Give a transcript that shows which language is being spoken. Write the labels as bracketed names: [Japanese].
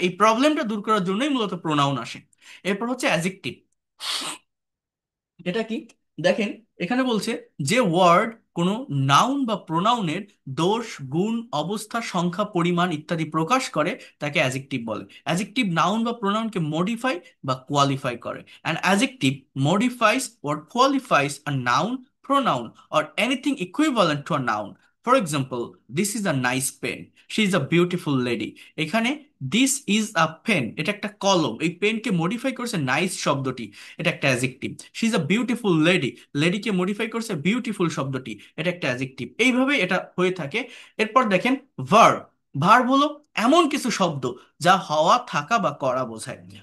[Bangla] এই প্রবলেমটা দূর করার জন্যই মূলত প্রোনাউন আসে। এরপর হচ্ছে অ্যাজেক্টিভ। এটা কি? দেখেন, এখানে বলছে যে ওয়ার্ড কোনো নাউন বা প্রোনাউনের দোষ, গুণ, অবস্থা, সংখ্যা, পরিমাণ ইত্যাদি প্রকাশ করে তাকে অ্যাজেক্টিভ বলে। অ্যাজেক্টিভ নাউন বা প্রোনাউনকে মডিফাই বা কোয়ালিফাই করে। [English] An adjective modifies or qualifies a noun, pronoun, or anything equivalent to a noun. For example, this is a nice pen, she is a beautiful lady। [Bangla] এখানে [English] this is a pen, [Bangla] এটা একটা কলম, এই পেনকে modify করছে nice শব্দটি, এটা একটা adjective. [English] she is a beautiful lady, [Bangla] লেডিকে modify করছে বিউটিফুল শব্দটি, এটা একটা অ্যাজেক্টিভ। এইভাবে এটা হয়ে থাকে। এরপর দেখেন ভার্ব। ভার্ব হলো এমন কিছু শব্দ যা হওয়া, থাকা বা করা বোঝায়।